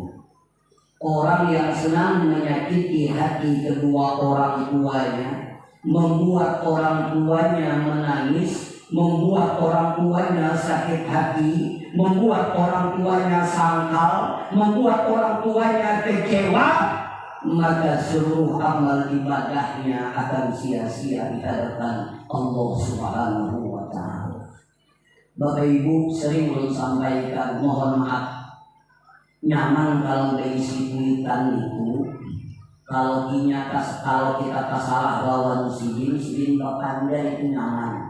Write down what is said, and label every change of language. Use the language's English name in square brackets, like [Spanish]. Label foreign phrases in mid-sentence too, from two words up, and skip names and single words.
[Indonesian] Orang yang senang menyakiti hati kedua orang tuanya, membuat orang tuanya menangis, membuat orang tuanya sakit hati, membuat orang tuanya sangkal, membuat orang tuanya kecewa, maka seluruh amal ibadahnya akan sia-sia di hadapan Allah [Arabic] سبحانه وتعالى. [Indonesian] Bapak Ibu sering sampaikan, mohon maaf, [Banjar] nyaman kalau berisi kuitan itu Kalau kita tak salah lawan sidin pandai itu nyaman.